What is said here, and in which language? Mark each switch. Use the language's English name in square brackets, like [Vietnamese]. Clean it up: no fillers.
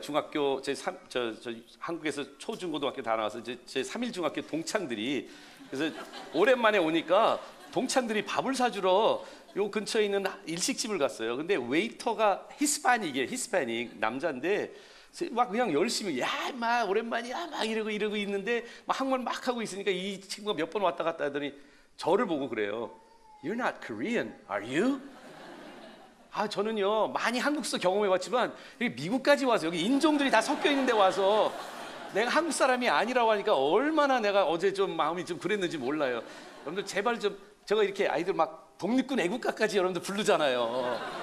[Korean] 중학교 한국에서 초중고등학교 다 나와서 제 3일 중학교 동창들이, 그래서 오랜만에 오니까 동창들이 밥을 사주러 요 근처에 있는 일식집을 갔어요. 근데 웨이터가 히스패닉 남자인데 막 그냥 열심히 야 막 오랜만이야 막 이러고 있는데 막 한국말 막 하고 있으니까 이 친구가 몇 번 왔다 갔다 하더니 저를 보고 그래요. [English] You're not Korean, are you? [Korean] 저는요 많이 한국서 경험해봤지만 미국까지 와서 여기 인종들이 다 섞여 있는데 와서 내가 한국 사람이 아니라고 하니까 얼마나 내가 어제 좀 마음이 좀 그랬는지 몰라요. 여러분들 제발 좀, 제가 이렇게 아이들 막 독립군 애국가까지 여러분들 부르잖아요.